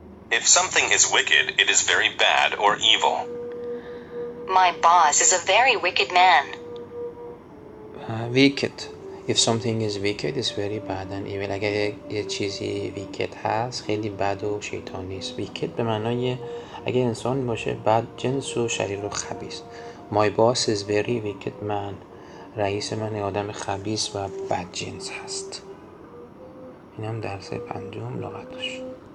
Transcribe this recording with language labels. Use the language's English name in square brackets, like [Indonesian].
[English] If something is wicked, it is very bad or evil. My boss is a very wicked man. Wicked. If something is wicked, it's very bad and evil. [Persian] اگر یه چیزی wicked هست خیلی بد و شیطانی است. Wicked به معنای اگر انسان باشه بد جنس و شریر و خبیث. [English] My boss is very wicked man. [Persian] رئیس من آدم خبیث و بد جنس هست. این هم درس پنجم لغاتش.